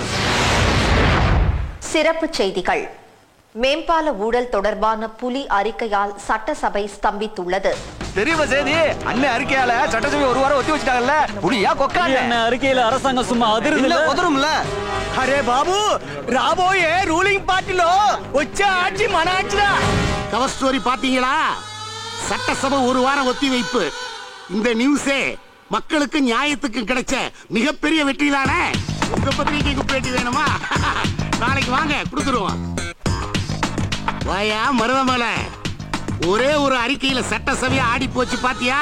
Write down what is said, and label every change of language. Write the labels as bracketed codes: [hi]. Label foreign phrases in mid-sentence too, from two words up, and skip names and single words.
[ta] சிறப்பு செய்திகள். மேம்பால ஊழல் தொடர்பான புலி அறிக்கையால் சட்டசபை ஸ்தம்பித்துள்ளது. தெரியுமா செய்தி? அண்ணன் அறிக்கையால சட்டசபை ஒரு வாரம் ஒத்தி வச்சிட்டாங்கல்ல. புலியா கொக்கால? என்ன அறிக்கையில அரசாங்கம் சும்மா அதிர்ந்து உதறும்ல. [te] అరే బాబు రాబోయే [en] ruling party-lo [te] వచ్చే ఆட்சி మన ఆட்சிరా. [en] cover story [ta] பாத்தீங்களா? சட்டசபை ஒரு வாரம் ஒத்தி வைப்பு. இந்த நியூஸே மக்களுக்கு நியாயத்துக்கு கிடைச்ச மிகப்பெரிய வெற்றி தானே. உங்க பத்திரிகைக்கு பேட்டி வேணுமா? நாளைக்கு வாங்க கொடுத்துருவோம். வாயா மருதமலை, ஒரே ஒரு அறிக்கையில சட்டசபையா ஆடி போச்சு பாத்தியா?